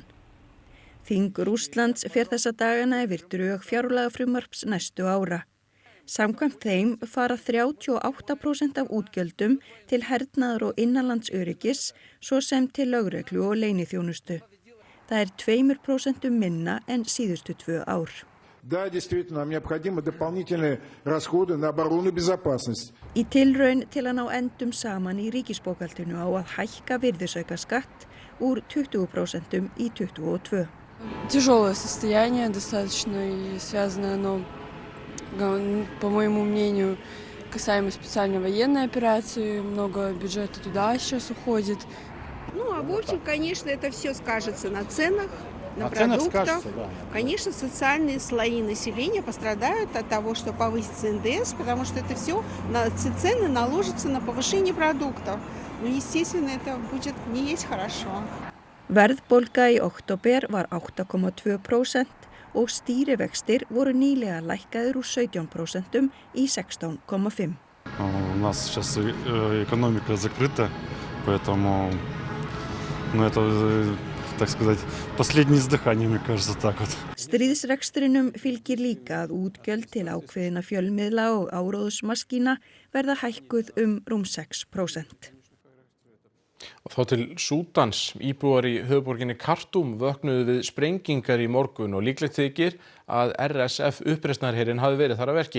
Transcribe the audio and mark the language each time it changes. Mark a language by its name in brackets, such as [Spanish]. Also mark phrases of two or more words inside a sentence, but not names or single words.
[Icelandic] Þing Rússlands fer þessa dagana yfir drög fjárlagafrumvarps næstu ára. Samkvæmt þeim fara 38% af útgjöldum til hernaðar og innanlandsöryggis svo sem til lögreglu og leyniþjónustu. Það 2% minna en síðustu 2 ár. [Russian] Да, действительно, нам необходимы дополнительные расходы на оборону и безопасность. [Icelandic] Í tilraun til að ná endum saman í ríkisbókhaldinu á að hækka virðisaukaskatt úr 20% í 22%. [Russian] Тяжелое состояние достаточно и связано оно, по моему мнению, касаемо специальной военной операции. Много бюджета туда сейчас уходит. Ну, а в общем, конечно, это все скажется на ценах, на продуктах. Конечно, социальные слои населения пострадают от того, что повысится НДС, потому что это все, цены наложатся на повышение продуктов. Ну, естественно, это будет не есть хорошо. [Icelandic] Verðbólga í október var 8,2% og stýrivextir voru nýlega lækkaðir úr 17% í 16,5%. [Russian] У нас сейчас экономика закрыта, поэтому это, так сказать, последнее издыхание, мне кажется, так вот. [Icelandic] Stríðsrekstrinum fylgir líka að útgjöld til ákveðina fjölmiðla og áróðusmaskína verða hækkuð rúm 6%. Og þá til Súdans. Íbúar í höfuðborginni Khartoum vöknuðu við sprengingar í morgun og líklegt þykir að RSF uppreisnarherinn hafi verið þar að verki.